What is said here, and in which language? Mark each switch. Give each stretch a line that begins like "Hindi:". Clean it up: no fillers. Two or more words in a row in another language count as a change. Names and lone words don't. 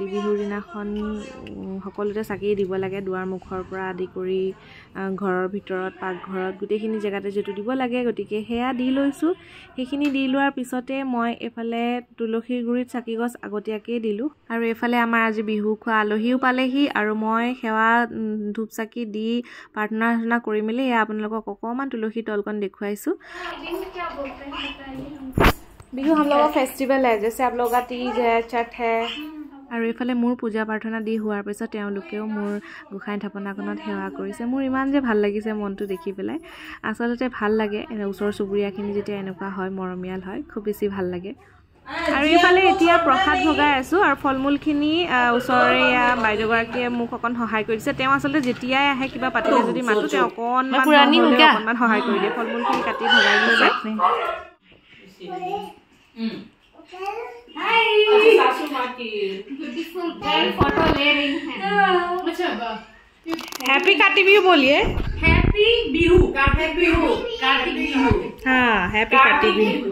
Assamese: বিহুৰ দিনাখন সকলোতে চাকি দিব লাগে দুৱাৰ মুখৰ পৰা আদি কৰি ঘৰৰ ভিতৰত পাকঘৰত গোটেইখিনি জেগাতে যেটো দিব লাগে গতিকে সেয়া দি লৈছোঁ সেইখিনি দি লোৱাৰ পিছতে মই এফালে তুলসীৰ গুৰিত চাকি গছ আগতীয়াকৈ দিলোঁ আৰু এফালে আমাৰ আজি বিহু খোৱা আলহীও পালেহি আৰু মই সেৱা ধূপ চাকি দি প্ৰাৰ্থনা কৰি মেলি এয়া আপোনালোকক অকণমান তুলসী তলকণ দেখুৱাইছোঁ
Hindi: बिहू हम लोगों का फेस्टिवल है जैसे आप लोगों का तीज है छठ है
Assamese: আৰু এফালে মোৰ পূজা প্ৰাৰ্থনা দি হোৱাৰ পিছত তেওঁলোকেও মোৰ গোসাঁই থাপনাখনত সেৱা কৰিছে মোৰ ইমান যে ভাল লাগিছে মনটো দেখি পেলাই আচলতে ভাল লাগে ওচৰ চুবুৰীয়াখিনি যেতিয়া এনেকুৱা হয় মৰমীয়াল হয় খুব বেছি ভাল লাগে আৰু এফালে এতিয়া প্ৰসাদ ভগাই আছোঁ আৰু ফল মূলখিনি ওচৰৰে বাইদেউগৰাকীয়ে মোক অকণ সহায় কৰি দিছে তেওঁ আচলতে যেতিয়াই আহে কিবা পাতিলে যদি মাতো তেওঁ অকণমান সহায় কৰি দিয়ে ফল মূলখিনি কাটি ভগাই দিছে
Hindi: हाय सासू माँ की
English: beautiful girl
Hindi: फोटो ले रही हैं अच्छा हैप्पी काटी बिहू बोलिए हैप्पी बिहू कार्तिक बिहू हाँ हैप्पी काटी बिहू